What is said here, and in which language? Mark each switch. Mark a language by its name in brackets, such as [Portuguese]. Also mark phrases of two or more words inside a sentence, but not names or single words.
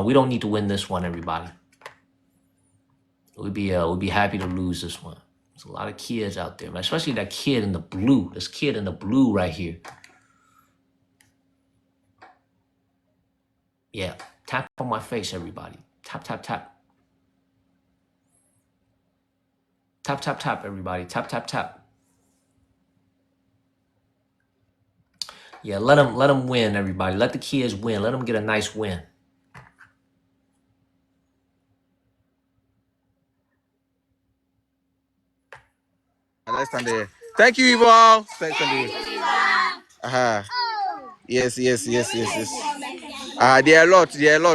[English] We don't need to win this one, everybody. We'd be happy to lose this one. There's a lot of kids out there, man. Especially that kid in the blue. This kid in the blue right here. Yeah. Tap on my face, everybody. Tap, tap, tap. Tap, tap, tap, everybody. Tap, tap, tap. Yeah, let them win, everybody. Let the kids win. Let them get a nice win. Let's stand there. Thank you, Ivo. Let's stand there. Uh-huh. Yes. There are a lot.